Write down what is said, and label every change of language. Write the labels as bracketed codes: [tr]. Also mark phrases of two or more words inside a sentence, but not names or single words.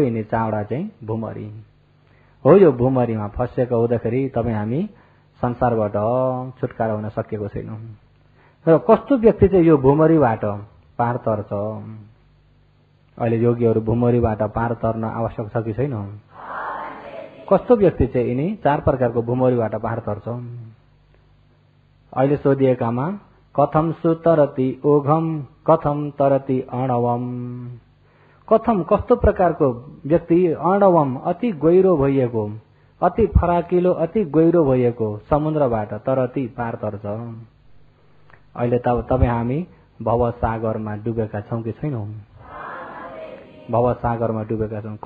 [ne] यिनी चारवटा चाहिँ भुमरी हो। यो भुमरीमा फँसेको हुँदाखेरि तपाईँ हामी संसारबाट छुटकारा हुन सकेको छैनौँ। र कस्तो व्यक्ति चाहिँ यो भुमरीबाट पार तर्छ? अहिले योगीहरू भुमरीबाट पार तर्न आवश्यक छ कि छैन? कस्तो व्यक्ति चाहिँ यिनी चार प्रकारको भुमरीबाट पार तर्छ? [sa] अहिले सोधिएकामा कथम सुतरति ओघम कथम तरति अणवम। [ne] कथम कस्तो प्रकारको व्यक्ति अणवम अति गहिरो भइएको, अति फराकिलो अति गहिरो भइएको समुद्रबाट तरति पार तर्छ। अहिले त तपाईँ हामी भव सागरमा डुबेका छौँ कि छैनौँ? भव सागरमा डुबेका छौँ।